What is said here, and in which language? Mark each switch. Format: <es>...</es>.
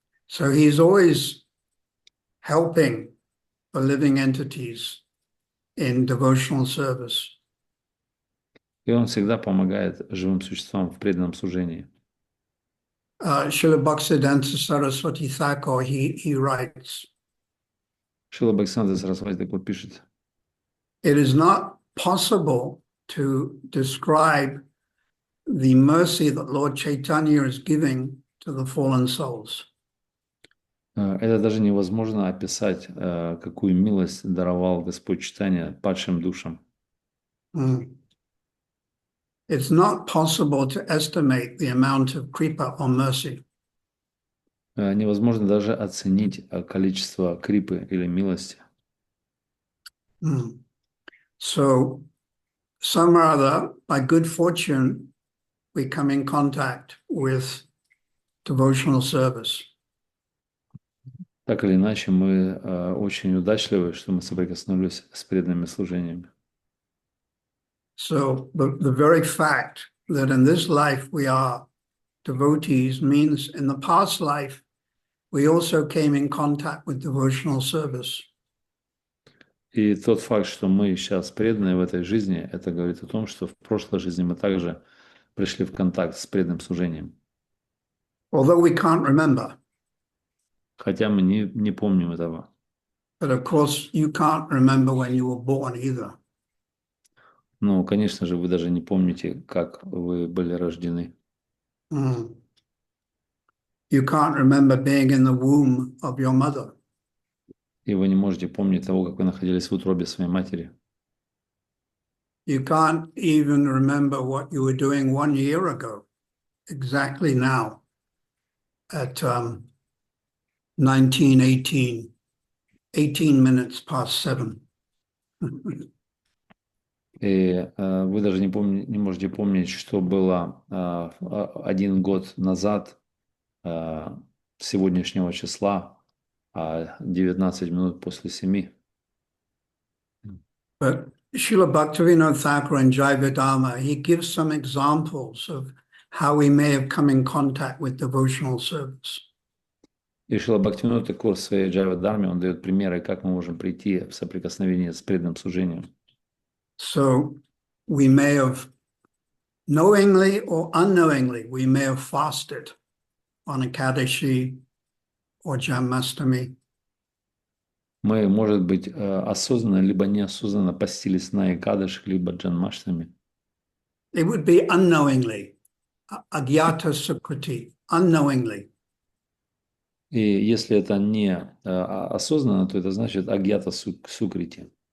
<en>So he's always helping the living entities in devotional service.</en> <ru>И Он всегда помогает живым существам в преданном служении.</ru> <en>Srila Bhaktisiddhanta Saraswati Thakur, he writes,</en> <ru>Шрила Бхактисиданта Сарасвати Тхакур пишет,</ru> <en>it is not possible to describe the mercy that Lord Chaitanya is giving to the fallen souls.</en> <ru>это даже невозможно описать, какую милость даровал Господь Чайтанья падшим душам.</ru> <en>It's not possible to estimate the amount of kripa or mercy.</en> <ru>Невозможно даже оценить количество крипы или милости.</ru> <en>So, some or other, by good fortune, we come in contact with devotional service.</en> <ru>Так или иначе, мы очень удачливы, что мы соприкоснулись с преданными служениями.</ru> <en>So, the very fact that in this life we are devotees means in the past life we also came in contact with devotional service.</en> <ru>И тот факт, что мы сейчас преданные в этой жизни, это говорит о том, что в прошлой жизни мы также пришли в контакт с преданным служением.</ru> <en>Although we can't remember.</en> <ru>Хотя мы не помним этого.</ru> <en>But of course you can't remember when you were born either.</en> <ru>Ну, конечно же, вы даже не помните, как вы были рождены.</ru> <en>You can't remember being in the womb of your mother.</en> <ru>И вы не можете помнить того, как вы находились в утробе своей матери.</ru> <en>You can't even remember what you were doing 1 year ago, exactly now, at 1918, 18 minutes past 7.</en> <ru>И вы даже не можете помнить, что было 1 год назад, сегодняшнего числа, 19 минут после 7.</ru> <en>But Srila Bhaktivinoda Thakur in Jaivedama, he gives some examples of how we may have come in contact with devotional service.</en> <ru>И Шрила Бхактивинода Тхакур в своей Джайва-дарме, он дает примеры, как мы можем прийти в соприкосновение с преданным служением.</ru> <en>So we may have knowingly or unknowingly, we may have fasted on Ekadashi or Janmashtami.</en> <ru>Мы, может быть, осознанно либо неосознанно постились на Экадаши, либо Джанмаштами.</ru> <en>It would be unknowingly, agyata sukriti, unknowingly.</en> <ru>И если это не осознанно, то это значит агьята сукрити.</ru>